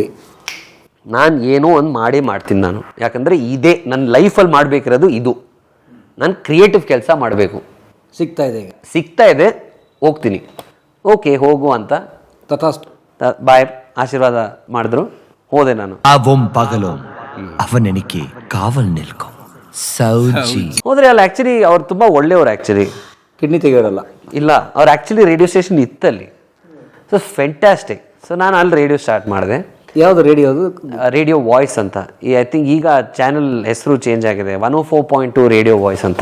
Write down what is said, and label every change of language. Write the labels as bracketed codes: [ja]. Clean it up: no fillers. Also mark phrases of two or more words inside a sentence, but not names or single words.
[kn] ನಾನು ಏನೋ ಒಂದು ಮಾಡ್ತೀನಿ ನಾನು. ಯಾಕಂದರೆ ಇದೇ ನನ್ನ ಲೈಫಲ್ಲಿ ಮಾಡಬೇಕಿರೋದು, ಇದು ನಾನು ಕ್ರಿಯೇಟಿವ್ ಕೆಲಸ ಮಾಡಬೇಕು. ಸಿಗ್ತಾ ಇದೆ, ಹೋಗ್ತೀನಿ. ಓಕೆ ಹೋಗು ಅಂತ ತಥಾಸ್ತು. ಬಾಯ್ ಆಶೀರ್ವಾದ ಮಾಡಿದ್ರು, ಹೋದೆ ನಾನು. [ml] അവം പകലും അവനെനിക്ക് കാവൽ നിൽക്കും സൗജി. [kn] ಹೋದ್ರೆ ಅಲ್ಲಿ ಆ್ಯಕ್ಚುಲಿ ಅವ್ರು ತುಂಬ ಒಳ್ಳೆಯವ್ರು ಆ್ಯಕ್ಚುಲಿ. ಕಿಡ್ನಿ ತೆಗೆಯೋರಲ್ಲ. ಇಲ್ಲ, ಅವ್ರು ಆ್ಯಕ್ಚುಲಿ [en] radio station [kn] ಇತ್ತಲ್ಲಿ. [en] so fantastic. [kn] ಸೊ ನಾನು ಅಲ್ಲಿ [en] radio start [kn] ಮಾಡಿದೆ. ಯಾವುದು ರೇಡಿಯೋದು? ರೇಡಿಯೋ ವಾಯ್ಸ್ ಅಂತ. [en] I think [kn] ಈಗ ಚಾನಲ್ ಹೆಸರು ಚೇಂಜ್ ಆಗಿದೆ, 104.2 ರೇಡಿಯೋ ವಾಯ್ಸ್ ಅಂತ.